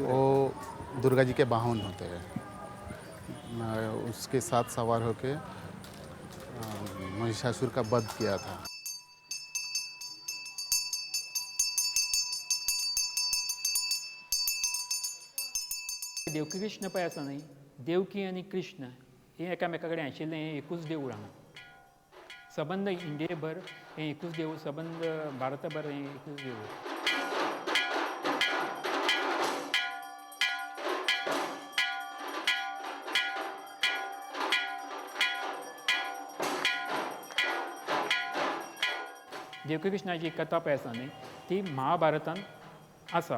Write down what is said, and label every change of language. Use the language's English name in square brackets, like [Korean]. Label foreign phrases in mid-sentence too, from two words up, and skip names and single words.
[Hindi] वो दुर्गा जी के वाहन होते हैं। उसके साथ सवार होके महिषासुर का वध किया था। [Konkani] देवकी कृष्ण पळय आसा न्ही, देवकी आनी कृष्ण हे एकामेका कडेन आशिल्लें हें एकूच देवूळ हांगा. सबंद इंडिये भर हें एकूच देवूळ, सबंद भारता भर हें एकूच देवूळ. देवकी कृष्णाची कथा पळय आसा न्ही, ती महाभारतान आसा.